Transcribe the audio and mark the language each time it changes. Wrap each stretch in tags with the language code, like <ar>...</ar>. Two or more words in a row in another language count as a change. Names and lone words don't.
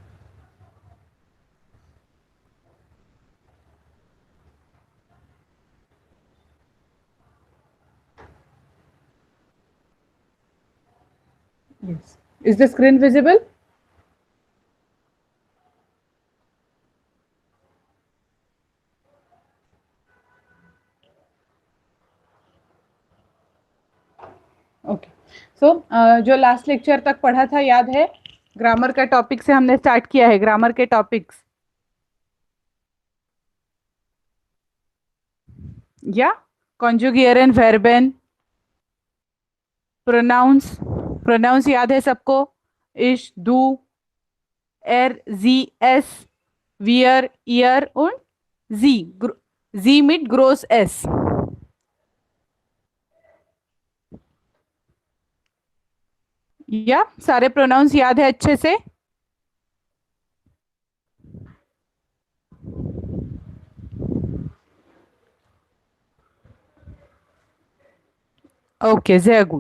<en>Yes. Is the screen visible? okay so</en> <hi>जो</hi> <en>last lecture</en> <hi>तक पढ़ा था याद है? ग्रामर का टॉपिक से हमने स्टार्ट किया है, ग्रामर के टॉपिक्स या</hi> <de>konjugier end Verben,</de> <hi>प्रोनाउंस। प्रोनाउंस याद है सबको?</hi> <de>ich, du, er, sie, es, wir, ihr</de> <hi>und sie.</hi> <de>Sie mit groß S.</de> <hi>या सारे प्रोनाउंस याद है अच्छे से?</hi> <en>Okay, very good.</en>